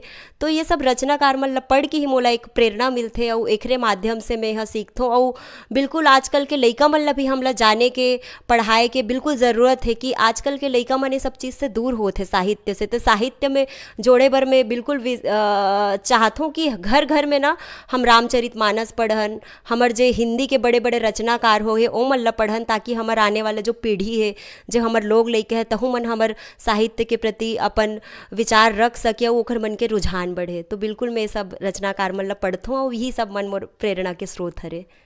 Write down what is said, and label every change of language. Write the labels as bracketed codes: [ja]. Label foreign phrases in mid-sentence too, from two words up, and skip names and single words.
[hne] तो ये सब रचनाकार मतलब पढ़ के ही मोला एक प्रेरणा मिलते और एकरे माध्यम से मैं यहाँ सीखता हूँ। और बिल्कुल आजकल के लइका मन ला भी हमला जाने के पढ़ाए के बिल्कुल ज़रूरत है कि आजकल के लइका मन ये सब चीज़ से दूर होते साहित्य से। तो साहित्य में जोड़े बर मैं बिल्कुल चाहता हूँ कि घर घर में ना हम रामचरित मानस पढ़न, हमर जे हिंदी के बड़े बड़े रचनाकार हो ओ मन ला पढ़न, ताकि हमार आने वाला जो पीढ़ी है, जो हमर लोग लइके है, तहु मन हमर साहित्य के प्रति अपन विचार रख सके और ओखर मन के रुझान बढ़े। तो बिल्कुल मैं सब रचनाकार मन ला पढ़थूँ और यही सब मन मोर प्रेरणा के स्रोत हरे।